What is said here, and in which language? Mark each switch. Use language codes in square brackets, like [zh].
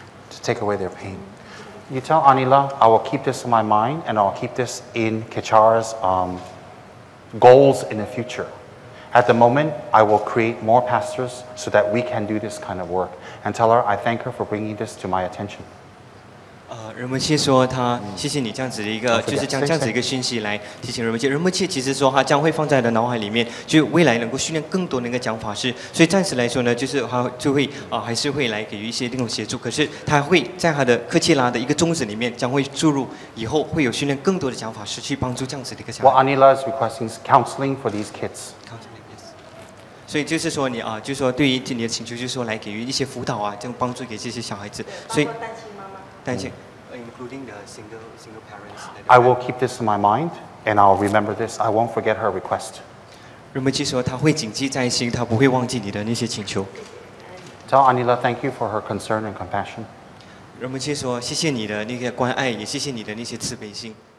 [en] To take away their pain. You tell Anila, I will keep this in my mind and I'll keep this in Kachara's goals in the future. At the moment, I will create more pastors so that we can do this kind of work. And tell her, I thank her for bringing this to my attention. [zh] 仁波切说他谢谢你这样子的一个，就是将这样子一个讯息来提醒仁波切。仁波切其实说他将会放在他的脑海里面，就未来能够训练更多的一个讲法师。所以暂时来说呢，就是他就会还是会来给予一些那种协助。可是他会在他的科切拉的一个宗旨里面，将会注入以后会有训练更多的讲法师去帮助这样子的一个讲法。 [en] What Anila is requesting is counseling for these kids. [zh] 所以就是说你就是说对于你的请求，就是说来给予一些辅导啊，这种帮助给这些小孩子。所以担心。 [en] Including the single parents. I will keep this in my mind and I'll remember this. I won't forget her request. [zh] 仁波切说他会谨记在心，他不会忘记你的那些请求。 [en] Tell Anila thank you for her concern and compassion. [zh] 仁波切说谢谢你的那个关爱，也谢谢你的那些慈悲心。